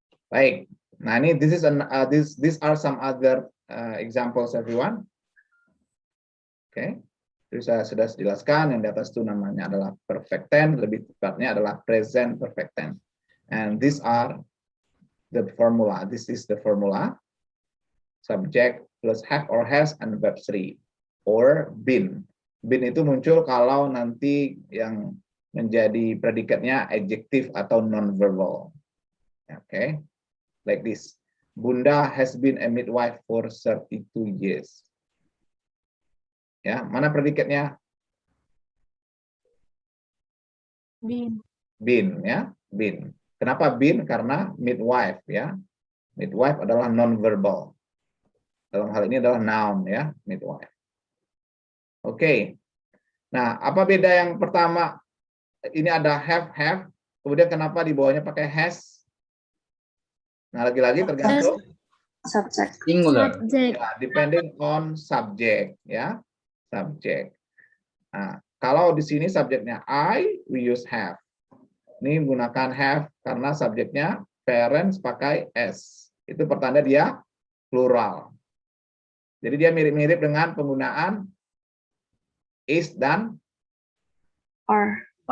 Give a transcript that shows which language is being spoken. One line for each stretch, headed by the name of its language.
English: Baik.
Indonesian: Nah, ini
English: these are some other examples everyone. Oke.
Indonesian: Jadi saya sudah jelaskan yang di atas itu namanya adalah perfect tense, lebih tepatnya adalah present perfect tense.
English: And these are the formula. This is the formula. Subject plus have or has and verb 3 or been.
Indonesian: Been itu muncul kalau nanti yang menjadi predikatnya adjektif atau non-verbal.
English: Oke. Like this. Bunda has been a midwife for 32 years.
Indonesian: Ya, mana predikatnya? Been ya, been. Kenapa been? Karena midwife ya. Midwife adalah non-verbal. Dalam hal ini adalah noun ya, midwife. Oke. Nah, apa beda yang pertama? Ini ada have, kemudian kenapa di bawahnya pakai has? Nah, lagi-lagi tergantung
English: Subject. Singular. Subject.
Indonesian: ya,
English: depending on subject ya, subject.
Indonesian: Nah, kalau di sini subjeknya I,
English: we use have.
Indonesian: Ini menggunakan have karena subjeknya parents pakai s. Itu pertanda dia plural. Jadi dia mirip-mirip dengan penggunaan is dan
English: Or.